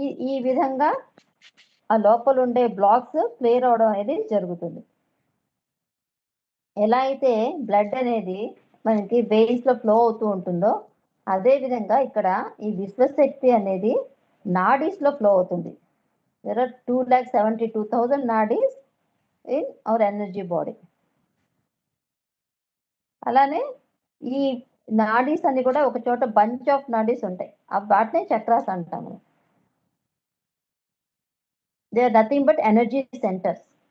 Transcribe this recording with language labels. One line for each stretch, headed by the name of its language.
Telugu: ఈ విధంగా ఆ లోపల ఉండే బ్లాక్స్ క్లియర్ అవడం అనేది జరుగుతుంది. ఎలా అయితే బ్లడ్ అనేది మనకి వెయిన్స్ లో ఫ్లో అవుతూ ఉంటుందో అదే విధంగా ఇక్కడ ఈ విశ్వశక్తి అనేది నాడీస్ లో ఫ్లో అవుతుంది.
English: There are 2,72,000 nadis in our energy body.
Telugu: అలానే ఈ నాడీస్ అన్ని కూడా ఒక చోట
English: bunch of nadis
Telugu: ఉంటాయి, వాటినే చక్రాస్ అంటాము.
English: They are nothing but energy centres.